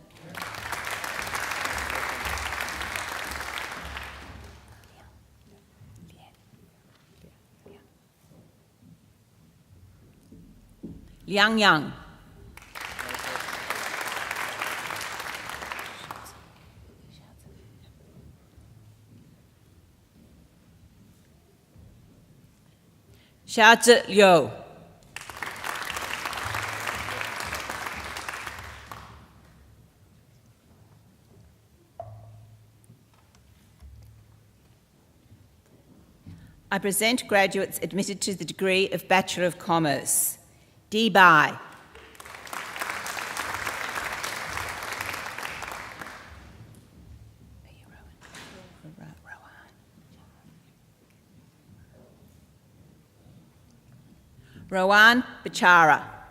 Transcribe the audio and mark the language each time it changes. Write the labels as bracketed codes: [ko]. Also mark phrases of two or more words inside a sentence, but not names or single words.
[en] Liang Yang. Xiaozhi Liu. I present graduates admitted to the degree of Bachelor of Commerce. D. Bai. Rowan Bachara.